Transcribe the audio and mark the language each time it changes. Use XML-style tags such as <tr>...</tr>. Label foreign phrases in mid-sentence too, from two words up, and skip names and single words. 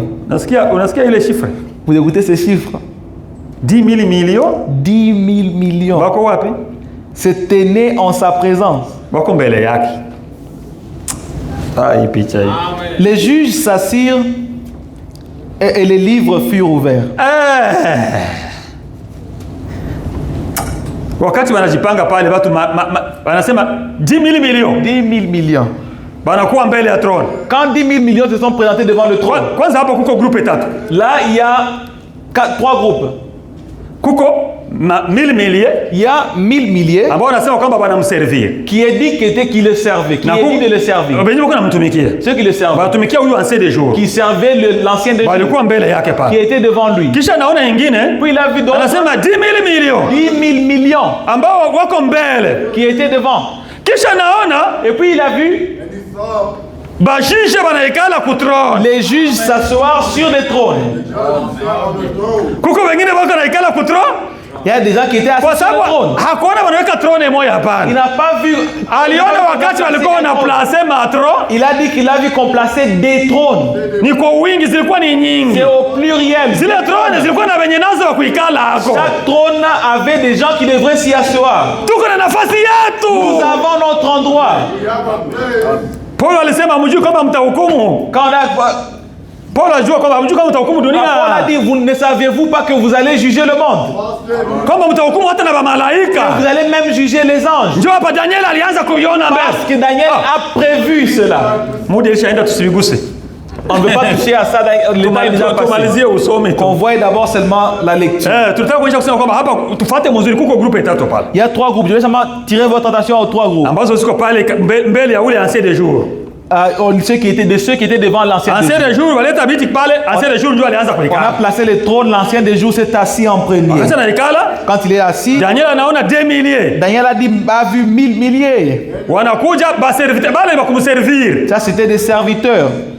<fr>Vous écoutez ces chiffres? 10 000 millions. 10 000 millions. Se tenaient en sa présence. Les juges s'assirent et les livres furent ouverts.</fr> <sw>Wakati wanajipanga pale watu wanasema 10 000 millions.</sw> <fr>10 000 millions.</fr> <sw>Banakuwa mbele ya trône.</sw> <fr>Quand 10 000 millions se sont présentés devant le trône.</fr> <sw>Kwanza hapo kuko groupe tatu.</sw> <fr>Là il y a 3 groupes.</fr> <sw>Kuko 1000 milliers.</sw> <fr>Il y a 1000 milliers.</fr> <sw>Ambao wanasema kwamba banamservir.</sw> <fr>Qui est dit qu'il le servait. Qui est dit de le servir. Ceux qui le servaient.</fr> <sw>Banatumikia huyu</sw> <fr>ancien des jours. Qui servait l'ancien des jours.</fr> <sw>Walikuwa mbele yake pale.</sw> <fr>Qui était devant lui.</fr> <sw>Kisha naona nyingine.</sw> <fr>Puis il a vu donc.</fr> <sw>Anasema 10 000 millions.</sw> <fr>10 000 millions.</fr> <sw>Ambao wako mbele.</sw> <fr>Qui était devant.</fr> <sw>Kisha naona.</sw> <fr>Et puis il a vu. Les juges s'asseoir sur des trônes. Il y a des gens qui étaient assis sur le trône. Il n'a pas vu. Il a dit qu'il a vu qu'on plaçait des trônes. C'est au pluriel. Chaque trône avait des gens qui devraient s'y asseoir. Nous avons notre endroit.</fr> <sw>Paul alisema mjui kama mtahukumu. Paul ajua kama mjui kama mtahukumu dunia.</sw> <fr>Paul a dit, vous ne saviez-vous pas que vous allez juger le monde?</fr> <sw>Kama mtahukumu hata na malaika.</sw> <fr>Vous allez même juger les anges.</fr> <sw>Njoo hapa Daniel alianza kuiona mbele.</sw> <fr>Parce que Daniel a prévu cela.</fr> <sw>Muda ishaenda tusibiguse.</sw> <fr>On ne veut pas toucher à ça dans le temps déjà passé. Qu'on voit d'abord seulement la lecture. Il y a 3 groupes. Je vais seulement tirer votre attention aux 3 groupes.</fr> <sw>Ambao ziko pale mbele ya ule</sw> <fr>ancien des jours. ceux qui étaient devant l'ancien des jours. On a placé le trône, l'ancien des jours s'est assis en premier. Quand il est assis, Daniel a vu 1000 milliers. Ça, c'était des serviteurs.</fr>